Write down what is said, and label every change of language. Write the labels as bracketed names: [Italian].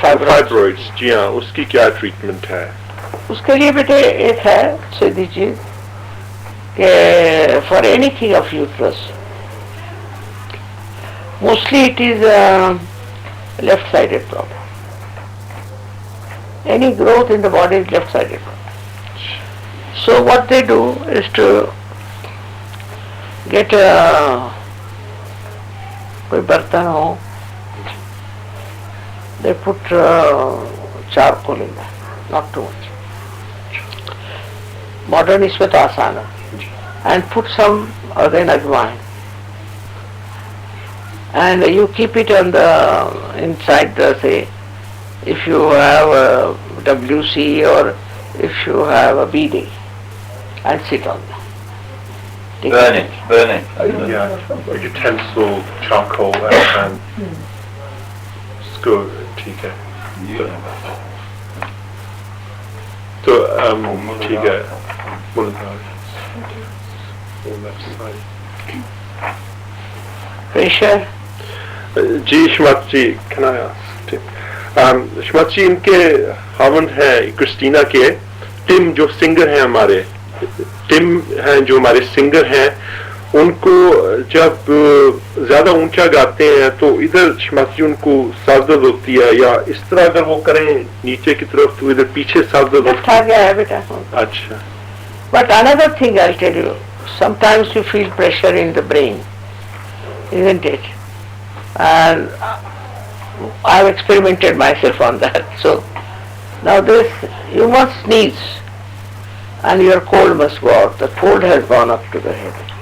[Hindi] Fibroids, जी हाँ, उसकी क्या ट्रीटमेंट है? उसके लिए बेटे एक है सीधी चीज कि [English] For anything of uterus mostly it is left sided problem. Any growth in the body is left sided. So what they do is to get [Hindi] कोई बर्तन हो, [English] they put charcoal in that, not too much. [Hindi] Modern इसमें तो आसान है. [English] And put some again ajwain. And you keep it on the inside the, say, if you have a WC or if you have a BD, and sit on that. Take Burn it, burn it. Yeah, a utensil, charcoal, and skewer, [Hindi] ठीक है. तो ठीक है, [English] on left side. Pressure. जी Shrimat ji, can I ask? [Hindi] श्रीमत जी, इनके हावंड है Christina के, Tim जो singer हैं हमारे, टिम हैं जो हमारे सिंगर हैं, उनको जब ज्यादा ऊंचा गाते हैं तो इधर श्रीमत जी उनको सर दर्द होती है, या इस तरह अगर वो करें नीचे की तरफ तो इधर पीछे सर दर्द होती आ गया है बेटा. अच्छा. [English] But another thing I'll tell you, sometimes you feel pressure in the brain, isn't it? And I've experimented myself on that. So now this, you must sneeze and your cold must go out. The cold has gone up to the head.